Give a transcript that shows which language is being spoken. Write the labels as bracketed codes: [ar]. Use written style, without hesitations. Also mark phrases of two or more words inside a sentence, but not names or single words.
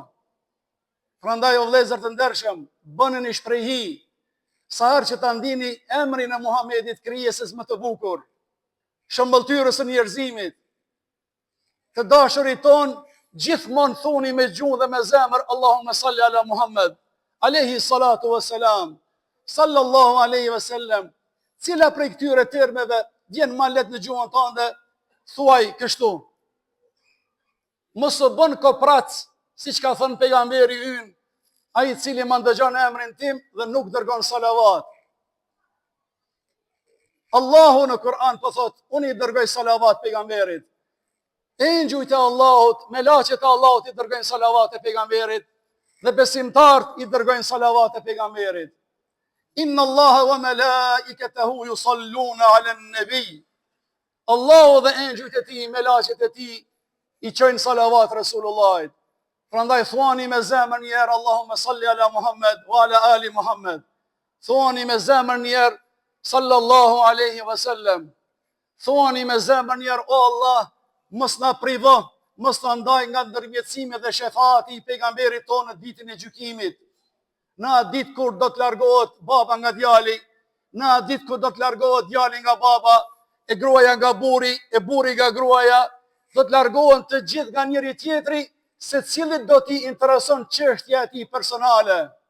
[sq] Prandaj o vëllezër të ndershëm, bëni një shprehi, sa herë që ta ndini emrin e Muhamedit, krijesës më të bukur, shëmbëltyrës së njerëzimit, të dashurit ton, gjithmonë thoni me gjuhë dhe me zemër, [ar] اللهم صل على محمد عليه الصلاة والسلام صلى الله عليه وسلم. [sq] Cila prej këtyre termeve vjen më lehtë në gjuhën tënde, thuaj kështu. Mos u bën koprac, siç ka thënë pejgamberi ynë, ai i cili më ndëgjon emrin tim dhe nuk dërgon salavat. Allahu në Kur'an po thot, unë i dërgoj salavat pejgamberit. Engjujt e Allahut, melaqet e Allahut i dërgojnë salavat e pejgamberit dhe besimtarët i dërgojnë salavat e pejgamberit. [ar] إن الله وملائكته يصلون على النبي. [sq] Allahu dhe engjujt e tij, melaqet e tij i çojnë salavat Resulullahit. Prandaj thuani me zemër një herë [ar] اللهم صل على محمد وعلى آل محمد. [sq] Thuani me zemër një herë [ar] صلى الله عليه وسلم. [sq] Thuani me zemër një herë o Allah, mos na privo, mos na ndaj nga ndërmjetësimi dhe shefati i pejgamberit tonë në ditën e gjykimit. Në atë ditë kur do të largohet baba nga djali, në atë ditë kur do të largohet djali nga baba, e gruaja nga burri, e burri nga gruaja, do të largohen të gjithë nga njëri tjetri, se cilit do t'i intereson çështja e tij personale.